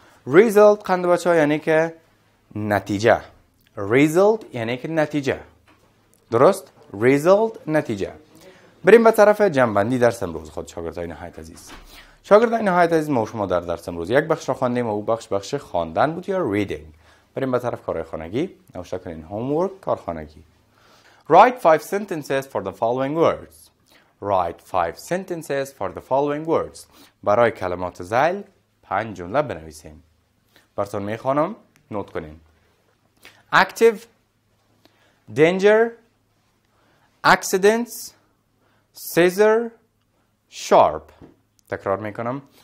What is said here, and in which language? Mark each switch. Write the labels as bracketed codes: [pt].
[fa] ریزالت خنده بچه ها یعنی که نتیجه. ریزالت یعنی که نتیجه، درست؟ ریزالت نتیجه. بریم به طرف جمع بندی درس امروز خود شاگردان نهایت عزیز. شاگردان نهایت عزیز، ما شما در درس امروز یک بخش را خواندیم و او بخش خواندن بود یا ریدینگ. بریم به طرف کارهای خانگی. نوشته کنین homework، کار خانگی. [en] Write 5 sentences for the following words. Write 5 sentences for the following words. [fa] برای کلمات ذیل 5 جمله بنویسین. براتون میخوانم، نوت کنین. [en] Active, danger, accidents, scissor, sharp. [fa] تکرار میکنم.